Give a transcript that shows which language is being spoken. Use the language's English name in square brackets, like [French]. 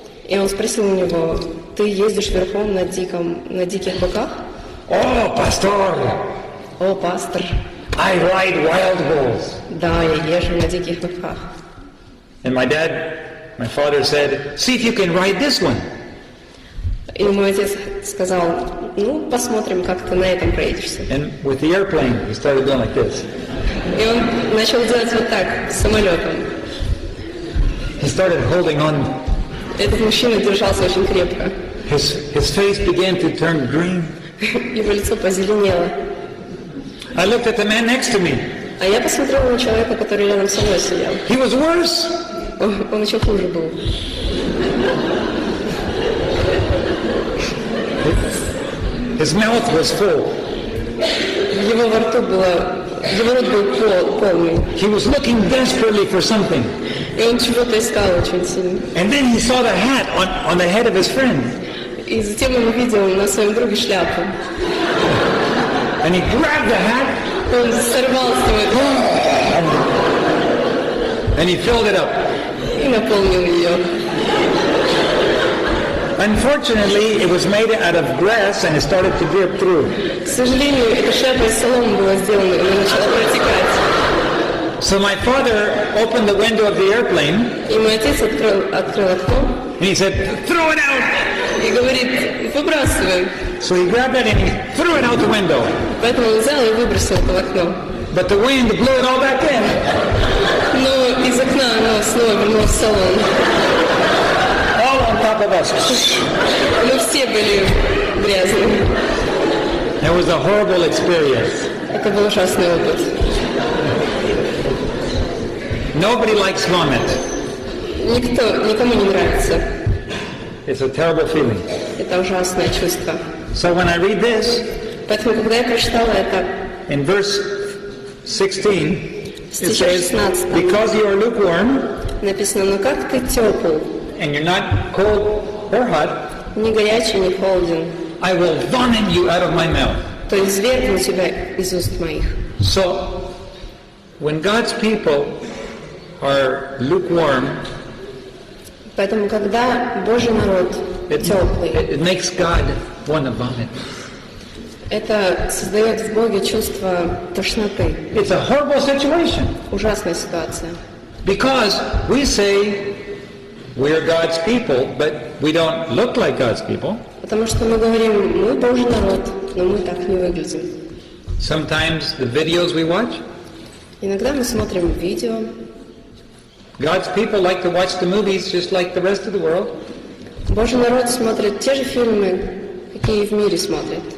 [Russian] И он спросил у него: ты ездишь верхом на диких быках? [English] Oh, pastor! [Russian] О, пастор! [English] I ride wild bulls. [Russian] Да, я езжу на диких быках. [English] And my father said, "See if you can ride this one." [Russian] И мой отец сказал: ну, посмотрим, как ты на этом проедешься. [English] And with the airplane, he started doing like this. [Russian] И он начал делать вот так, с самолетом. [English] He started holding on. [Russian] Этот мужчина держался очень крепко. [English] His face began to turn green. [Russian] Его лицо позеленело. [English] I looked at the man next to me. [Russian] А я посмотрела на человека, который рядом со мной сидел. [English] He was worse. [Russian] Он еще хуже был. [English] His mouth was full. [Russian] Его рот был полный. [English] He was looking desperately for something. [Russian] И он чего-то искал очень сильно. [English] And then he saw the hat on the head of his friend. [Russian] И затем он увидел на своем друге шляпу. [English] And he grabbed the hat. [Russian] Он сорвал с него эту [English] and he filled it up. [Russian] и наполнил ее. [English] Unfortunately, it was made out of grass and it started to drip through. [Russian] К сожалению, эта шляпа из соломы была сделана, и она начала протекать. [English] So my father opened the window of the airplane. [Russian] И мой отец открыл окно. [English] And he said, "Throw it out!" [Russian] И говорит: выбрасывай. [English] So he grabbed it and he threw it out the window. [Russian] Поэтому он взял и выбросил это в окно. [English] But the wind blew it all back in. [Russian] Но из окна оно снова вернулось в салон. [English] All on top of us. [Russian] Мы все были грязные. [English] It was a horrible experience. [Russian] Это был ужасный опыт. [English] Nobody likes vomit. [Russian] Никому не нравится. [English] It's a terrible feeling. [Russian] Это ужасное чувство. [English] So when I read this, [Russian] Поэтому, когда я прочитала это, [English] in verse 16, [Russian] в [English] it [Russian] стихе [English] says, [Russian] 16 [English] "Because you are lukewarm, [Russian] написано: ну как ты тепл, [English] and you're not cold or hot, [Russian] ни горячий, ни холоден, [English] I will vomit you out of my mouth." [Russian] то извергну тебя из уст моих. [English] So, when God's people are lukewarm, [Russian] Поэтому, когда Божий народ теплый, [English] it makes God want to vomit. [Russian] это создает в Боге чувство тошноты. [English] It's a horrible situation. [Russian] Ужасная ситуация. [English] Because we say we're God's people, but we don't look like God's people. [Russian] Потому что мы говорим: мы Божий народ, но мы так не выглядим. [English] Sometimes the videos we watch, [Russian] Иногда мы смотрим видео. [English] God's people like to watch the movies just like the rest of the world. [Russian] Божий народ смотрит те же фильмы, какие и в мире смотрят.